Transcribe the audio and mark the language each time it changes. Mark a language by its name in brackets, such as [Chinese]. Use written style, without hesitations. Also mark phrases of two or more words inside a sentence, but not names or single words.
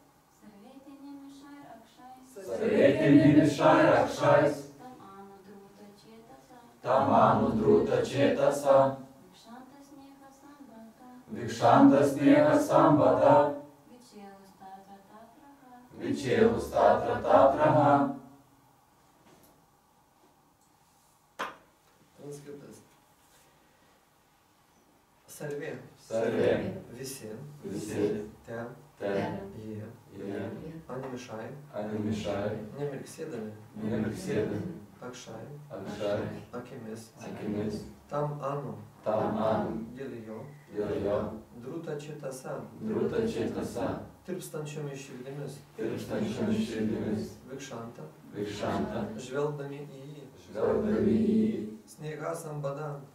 [Sanskrit] सर्वेते निमिषैर् अक्षैस् तमनु द्रुत चेतसा वीक्षन्त स्नेह सम्बाध विचेलुस् तत्र ह. [Lithuanian] Transkritas. Sarve, visi, te, jie, animishai, nemirksėdami, akšai, akimis, [Sanskrit] तम् अनु, [Lithuanian] dėl jo, [Sanskrit] द्रुत चेतसा, [Lithuanian] tirpstančiomis širdimis, vikšanta, žvelgdami į jį, [Sanskrit] स्नेह सम्बाध,